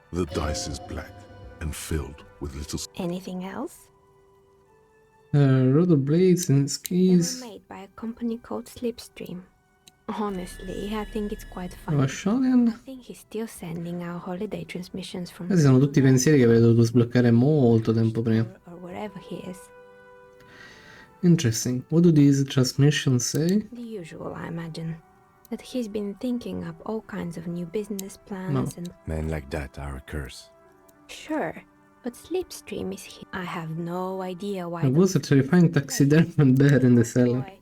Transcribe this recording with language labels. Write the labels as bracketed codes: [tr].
[en] The dice is black and filled with little... Anything else? Rotor blades and skis. They were made by a company called Slipstream. Honestly, I think it's quite funny. Shonen. I think he's still sending out holiday transmissions from... [it] Questi sono tutti pensieri che avrei dovuto sbloccare molto tempo prima. [en] Or wherever he is. Interesting. What do these transmissions say? The usual, I imagine. That he's been thinking up all kinds of new business plans and... Men like that are a curse. Sure, but Slipstream is here. I have no idea why... There was a terrifying taxidermy bear in the cellar.